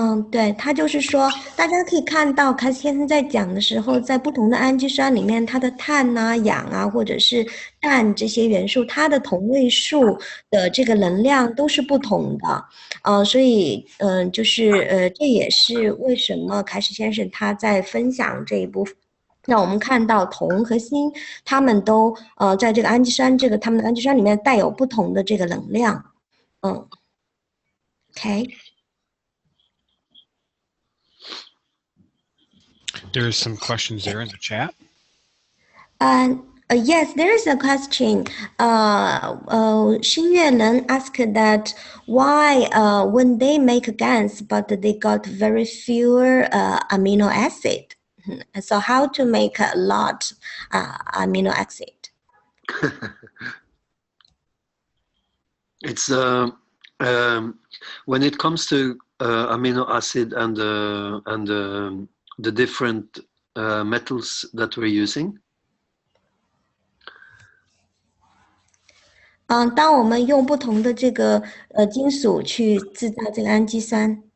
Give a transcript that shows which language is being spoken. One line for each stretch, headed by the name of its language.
Chinese: 对，它就是说，大家可以看到，凯斯先生在讲的时候，在不同的氨基酸里面，它的碳啊、氧啊，或者是氮这些元素，它的同位素的这个能量都是不同的，所以，这也是为什么凯斯先生他在分享这一部分，让我们看到铜和锌，它们都在这个氨基酸它们的氨基酸里面带有不同的这个能量，OK。
English: There's some questions there in the chat. Yes, there is a question. Xin Yuenan asked that why when they make GANs, but they got very few amino acid. So how to make a lot amino acid? It's when it comes to amino acid and the different metals that we're using.
Chinese: 当我们用不同的这个金属去制造这个氨基酸，